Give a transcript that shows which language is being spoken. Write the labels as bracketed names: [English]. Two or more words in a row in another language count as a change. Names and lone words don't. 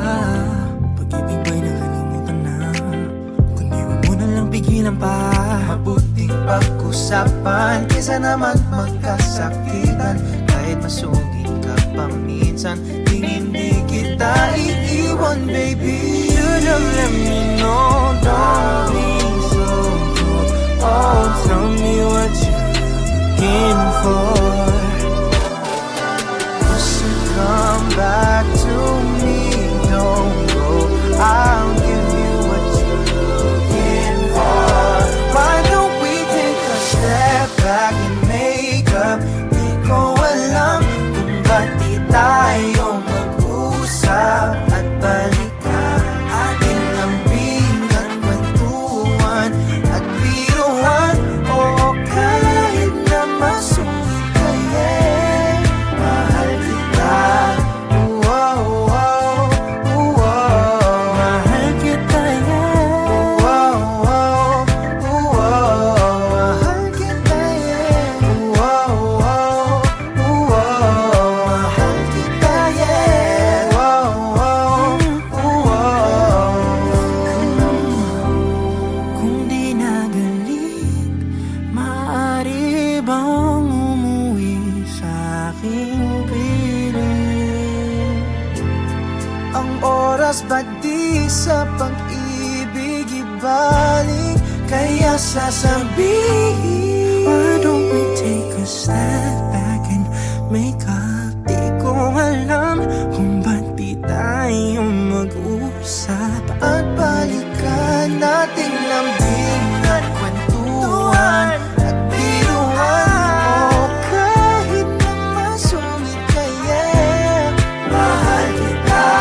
[Filipino] Pag-ibig ba'y nakalimutan na? Kundi huwag mo na lang pigilan pa. Mabuting pag-usapan kaysa naman magkasakitan. Kahit masugid ka pa minsan, di hindi kita iiwan, baby. [English] Should've let me know, don't be so cold. Oh, tell me what you're looking for. So come back to me, don't go. I'll give you what you're looking for. Why don't we take a step back and make up? [Filipino] Di ko alam kung ba't di tayo mag-usap at balikan. Ating lambingan, kwentuhan at biruan. O kahit na masungit kaya'y mahal kita. Wow, wow, wow. Mahal kita, yeah. Wow, wow, wow. Mahal kita, yeah. Wow, wow, wow. Mahal kita, yeah. Wow, wow, wow. Kung di nagalit, maaari bang umuwi sa aking piling? Ang oras ba di sa pag-ibig ibalik? Kaya sasabihin, [English] Why don't we take a step back and make up? [Filipino] Di ko alam kung ba't di tayo mag-usap at balikan nating lambing at kwentuhan at biruan. O kahit na masungit kaya, mahal kita.